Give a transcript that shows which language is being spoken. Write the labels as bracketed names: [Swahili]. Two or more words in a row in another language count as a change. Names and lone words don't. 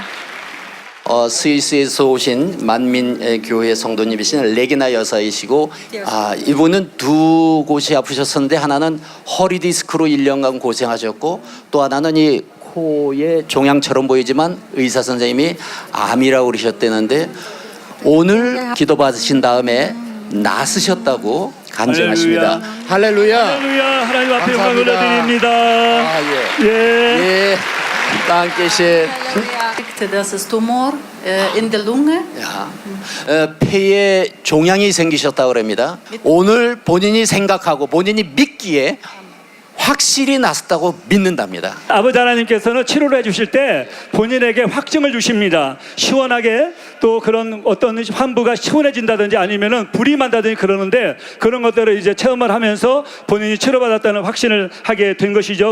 [Korean] 스위스에서 오신 만민교회 성도님이신 레기나 여사이시고 이분은 2곳이 아프셨었는데 하나는 허리 디스크로 1년간 고생하셨고 또 하나는 이 코에 종양처럼 보이지만 의사 선생님이 암이라고 그러셨다는데 오늘 기도받으신 다음에 나으셨다고 간증하십니다. 할렐루야. 할렐루야. 하나님 앞에 영광 감사합니다. 돌려드립니다. 예. [German] Dankeschön. Das ist Tumor in der Lunge. [Korean] 폐에 종양이 생기셨다고 합니다. 오늘 본인이 생각하고 본인이 믿기에 확실히 낫었다고 믿는답니다. 아버지 하나님께서는 치료를 해주실 때 본인에게 확증을 주십니다. 시원하게 또 그런 어떤 환부가 시원해진다든지 아니면은 불이 만다든지 그러는데 그런 것들을 이제 체험을 하면서 본인이 치료받았다는 확신을 하게 된 것이죠.